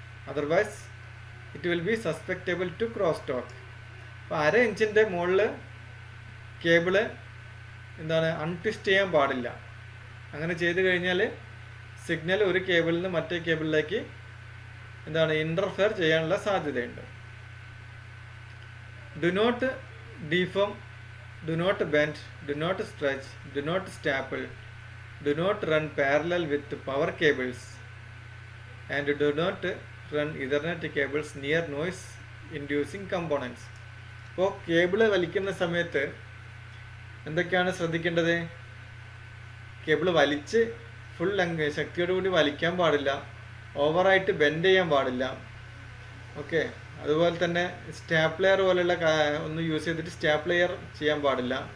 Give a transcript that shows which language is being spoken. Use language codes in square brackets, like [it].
[en] Otherwise, it will be susceptible to crosstalk. [ml] അപ്പോൾ 1/2 ഇഞ്ചിൻ്റെ മുകളിൽ കേബിള് അൺട്വിസ്റ്റ് ചെയ്യാൻ പാടില്ല. അങ്ങനെ ചെയ്ത് കഴിഞ്ഞാൽ സിഗ്നൽ ഒരു കേബിളിൽ നിന്ന് മറ്റേ കേബിളിലേക്ക് ഇൻ്റർഫെയർ ചെയ്യാനുള്ള സാധ്യതയുണ്ട്. [en] Do not deform, do not bend, do not stretch, do not staple, do not run parallel with power cables, and do not run Ethernet cables near noise inducing components. [ml] അപ്പോൾ cable വലിക്കുന്ന സമയത്ത് എന്തൊക്കെയാണ് ശ്രദ്ധിക്കേണ്ടത്? Cable വലിച്ച് full ശക്തിയോടുകൂടി വലിക്കാൻ പാടില്ല, ഓവറായിട്ട് bend ചെയ്യാൻ പാടില്ല. ഓക്കെ, അതുപോലെ തന്നെ സ്റ്റാപ്ലെയർ പോലെയുള്ള ഒന്ന് യൂസ് ചെയ്തിട്ട് സ്റ്റാപ്ലെയർ ചെയ്യാൻ പാടില്ല.